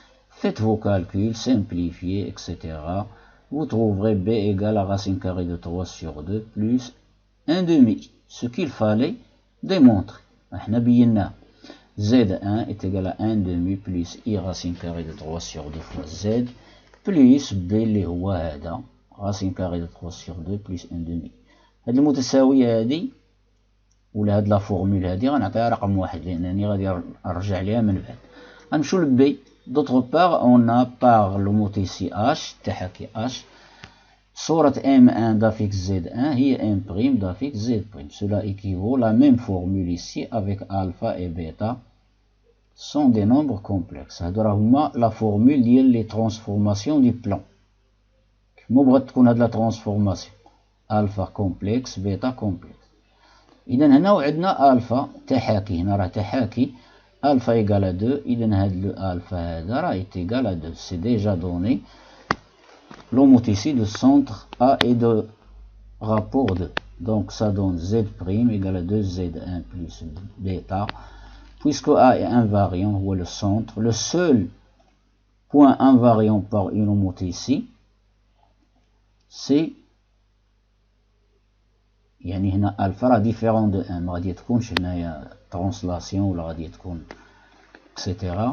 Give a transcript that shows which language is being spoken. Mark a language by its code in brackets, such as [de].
[fr] Faites vos calculs, simplifiez, etc. Vous trouverez B égale à racine carrée de 3 sur 2 plus 1 demi. Ce qu'il fallait démontrer. [ar] احنا بينا [fr] Z1 est égal à 1 demi plus I racine carrée de 3 sur 2 fois Z plus B [ar] اللي هو هذا [fr] racine carrée de 3 sur 2 plus 1 demi. [ar] هاد المتساوية هادي ولا هاد لا فورمول هادي غنعطيها رقم واحد لأنني غادي نرجع ليها من بعد. غنمشيو ل B. [fr] D'autre part, on a par le mot ici H, [ar] تحكي [fr] H, [ar] صورة [fr] M1 d'affixe Z1 هي M' d'affixe Z'. Cela équivaut la même formule ici avec alpha et bêta sont des nombres complexes. [ar] هادو راه هما [fr] la formule [ar] ديال [fr] les transformations du plan. [ar] كيما بغات تكون هاد [fr] la transformation alpha complexe bêta complexe. [ar] إذا هنا وعندنا alpha تحاكي هنا راه تحاكي alpha [fr] égale à 2, [ar] إذن هاد le alpha هذا راه [fr] est égal à 2. C'est déjà donné. L'homothétie de centre A et de rapport 2. Donc ça donne Z' égale à 2Z1 plus bêta. Puisque A est invariant, ou le centre, le seul point invariant par une homothétie, c'est [ar] يعني هنا [fr] alpha راه différent de 1. [ar] ما غادي تكونش هنايا [fr] translation [ar] ولا غادي تكون [fr] etc.